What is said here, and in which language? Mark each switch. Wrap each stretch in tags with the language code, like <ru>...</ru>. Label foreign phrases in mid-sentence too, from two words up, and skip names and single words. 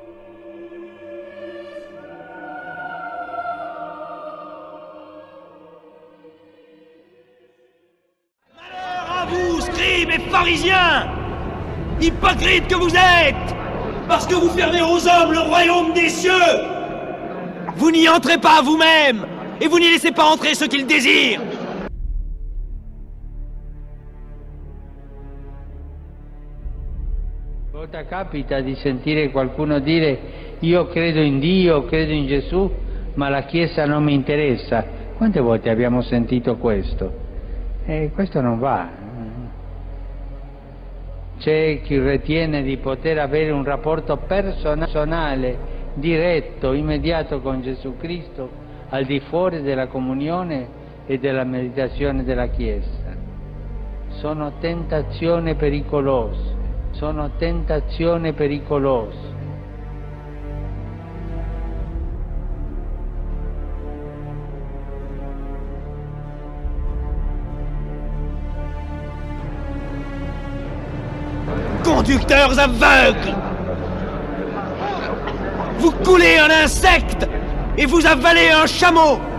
<fr>Malheur à vous, scribes et pharisiens, hypocrites que vous êtes, parce que vous fermez aux hommes le royaume des cieux. Vous n'y entrez pas vous-même, et vous n'y laissez pas entrer ceux qu'ils désirent.</fr> <it>Volta capita di sentire qualcuno dire io credo in Dio, credo in Gesù, ma la Chiesa non mi interessa. Quante volte abbiamo sentito questo? Questo non va. C'è chi ritiene di poter avere un rapporto personale, diretto, immediato con Gesù Cristo, al di fuori della comunione e della meditazione della Chiesa. Sono tentazioni pericolose. Sono tentazioni pericolose.</it> <fr>Conducteurs aveugles! Vous coulez un insecte et vous avalez un chameau!</fr>